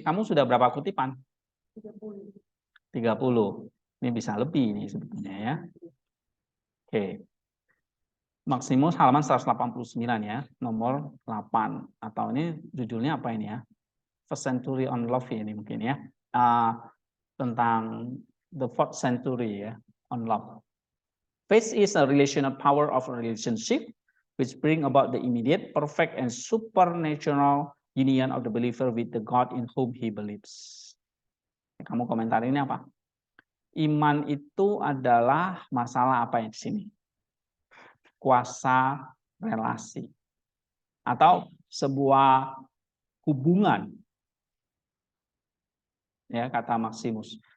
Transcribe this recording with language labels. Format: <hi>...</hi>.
<id>Kamu sudah berapa kutipan? 30. Ini bisa lebih nih sebetulnya ya. Oke. Maksimus halaman 189 ya, nomor 8. Atau ini judulnya apa ini ya? First Century on Love ini mungkin ya. Tentang</id> <en>the fourth century</en> <id>ya, on love.</id> <en>Faith is a relational power of a relationship which bring about the immediate, perfect, and supernatural union of the believer with the God in whom he believes.</en> <id>Kamu komentar ini apa? Iman itu adalah masalah apa yang di sini? Kuasa relasi atau sebuah hubungan, ya kata Maximus.</id>